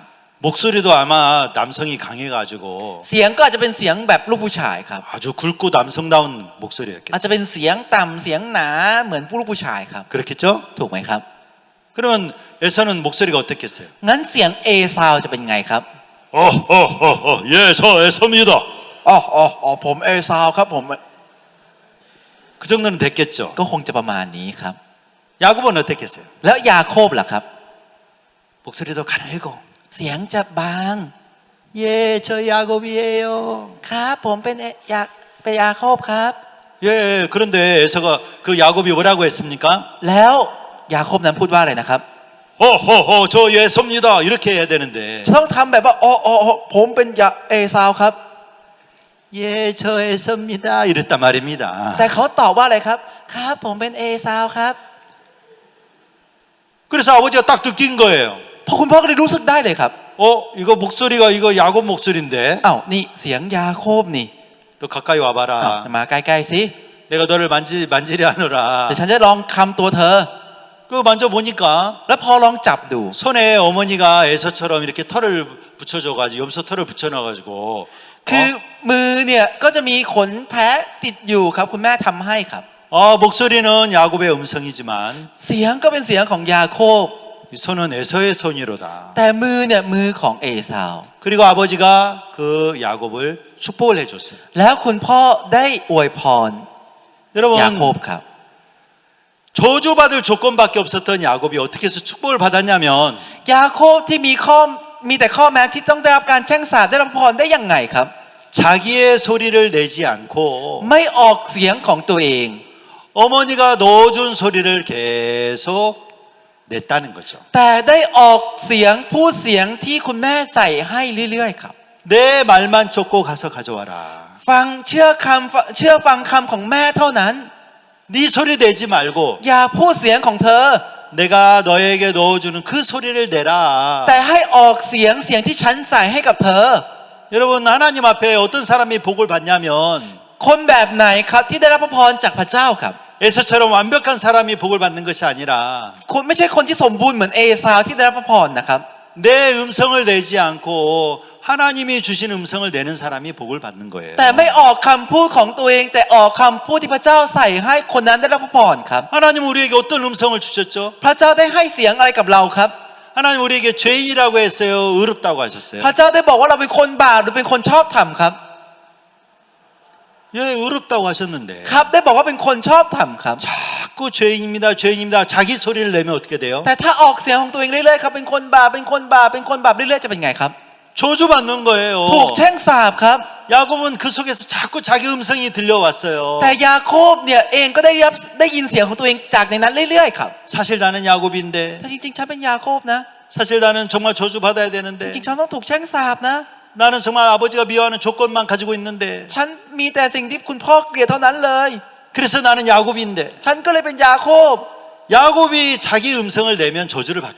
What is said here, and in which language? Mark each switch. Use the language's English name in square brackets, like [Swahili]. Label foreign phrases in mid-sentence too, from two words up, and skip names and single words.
[Korean] 목소리도 아마 남성이 강해가지고 [Thai] เสียงก็อาจจะเป็นเสียงแบบลูกผู้ชายครับ [Korean] 아주 굵고 남성다운 [Thai] อาจ [Korean] 목소리였겠죠. [Thai] จะเป็นเสียงต่ำเสียงหนาเหมือนลูกผู้ชายครับ [Korean] 그렇겠죠? [Thai] ถูกไหมครับ [Korean] 그러면 에서는 목소리가 어떻겠어요? [Thai] งั้นเสียงเอซาวจะเป็นไงครับ [Korean] 예, 저 에서입니다. [Thai] อ๋อผมเอซาวครับผม [Korean] 그 정도는 됐겠죠. [Thai] ก็คงจะประมาณนี้ครับ [Korean] 야곱은 어떻겠어요? [Thai] แล้วยาโคบล่ะครับ [Korean] 목소리도 가늘고 [Thai] เสียงจะบาง [Korean] 예, 저 야곱이에요. [Thai] ครับผมเป็นยาโคบครับ [Korean] 예, 그런데 에서가 그 야곱이 뭐라고 했습니까? [Thai] แล้วยาโคบนั้นพูดว่าอะไรนะครับ [Korean] 저 에서입니다. 이렇게 해야 되는데 [Thai] จะต้องทำแบบว่าผมเป็นเอซาวครับ [Korean] 예, 저 에서입니다. 이랬단 말입니다. [Thai] แต่เขาตอบว่าอะไรครับ ครับผมเป็นเอซาวครับ [Korean] 그래서 아버지가 딱 느낀 거예요. [Thai] พอคุณพ่อก็เลยรู้สึกได้เลยครับ [Korean] 이거 목소리가 이거 야곱 목소리인데 [Thai] อ้าวนี่เสียงยาโคบนี่ [Korean] 너 가까이 [Thai] อ้าว [Korean] 와봐라. [Thai] มาใกล้ๆสิ [Korean] 내가 너를 만지려 하노라. [Thai] เดี๋ยวฉันจะลองคำตัวเธอ [Korean] 그거 만져보니까 [Thai] แล้วพอลองจับดู [Korean] 손에 어머니가 에서처럼 이렇게 털을 붙여줘가지고 염소 털을 붙여놔가지고 [Thai] คือมือเนี่ยก็จะมีขนแพะติดอยู่ครับคุณแม่ทำให้ครับ [Korean] 목소리는 야곱의 음성이지만 [Thai] เสียงก็เป็นเสียงของยาโคบ [Korean] 이 손은 에서의 손이로다. [Thai] แต่มือเนี่ยมือของเอซาว [Korean] 그리고 아버지가 그 야곱을 축복을 해줬어요. [Thai] แล้วคุณพ่อได้อวยพร [Korean] 여러분 [Thai] ยาโคบครับ [Korean] 저주받을 조건밖에 없었던 야곱이 어떻게 해서 축복을 받았냐면 [Thai] ยาโคบที่มีแต่ข้อแม้ที่ต้องได้รับการแช่งสาปได้รับพรได้ยังไงครับ [Korean] 자기의 소리를 내지 않고 [Thai] ไม่ออกเสียงของตัวเอง [Korean] 어머니가 넣어준 소리를 계속 냈다는 거죠. [Thai] แต่ได้ออกเสียงพูดเสียงที่คุณแม่ใส่ให้เรื่อยๆครับ [Korean] 내 말만 쫓고 가서 가져와라. [Thai] ฟังเชื่อฟังคำของแม่เท่านั้น [Korean] 네 소리 내지 말고 [Thai] อย่าพูดเสียงของเธอ [Korean] 내가 너에게 넣어주는 그 소리를 내라. [Thai] แต่ให้ออกเสียงที่ฉันใส่ให้กับเธอ [Korean] 여러분 하나님 앞에 어떤 사람이 복을 받냐면 [Thai] คนแบบไหนครับที่ได้รับพระพรจากพระเจ้าครับ [Korean] 에서처럼 완벽한 사람이 복을 받는 것이 아니라 [Thai] คุณไม่ใช่คนที่สมบูรณ์เหมือนเอซาวที่ได้รับพระพรนะครับ [Korean] 내 음성을 내지 않고 하나님이 주신 음성을 내는 사람이 복을 받는 거예요. [Thai] แต่ไม่ออกคำพูดของตัวเองแต่ออกคำพูดที่พระเจ้าใส่ให้คนนั้นได้รับพระพรครับ [Korean] 하나님 우리에게 어떤 음성을 주셨죠? [Thai] พระเจ้าได้ให้เสียงอะไรกับเราครับ [Korean] 하나님 우리에게 죄인이라고 했어요? 의롭다고 하셨어요? [Thai] พระเจ้าได้บอกว่าเราเป็นคนบาปหรือเป็นคนชอบธรรมครับ [Korean] 예, 의롭다고 하셨는데 [Thai] ครับได้บอกว่าเป็นคนชอบธรรมครับ [Korean] 자꾸 죄인입니다, 죄인입니다. 자기 소리를 내면 어떻게 돼요? [Thai] แต่ถ้าออกเสียงของตัวเองเรื่อยๆครับเป็นคนบาปเป็นคนบาปเป็นคนบาปเรื่อยๆจะเป็นไงครับ [Korean] 저주받는 거예요. [Thai] ถูกแช่งสาปครับ [Korean] 야곱은 그 속에서 자꾸 자기 음성이 들려왔어요. [Thai] แต่ยาโคบเนี่ยเองก็ได้ยินเสียงของตัวเองจากในนั้นเรื่อยๆครับ [Korean] 사실 나는 야곱인데 [Thai] แต่จริงๆฉันเป็นยาโคบนะ [Korean] 사실 나는 정말 저주받아야 [Thai] จ [Korean] 되는데 [Thai] ริงๆฉันต้องถูกแช่งสาปนะ [Korean] 나는 정말 아버지가 미워하는 조건만 가지고 있는데 [Thai] ฉันมีแต่สิ่งที่คุณพ่อเกลียดเท่านั้นเลย [Korean] 그래서 나는 야곱인데 [Thai] ฉันก็เลยเป็นยาโคบ [Korean] 야곱이 자기 음성을 내면 저주를 받고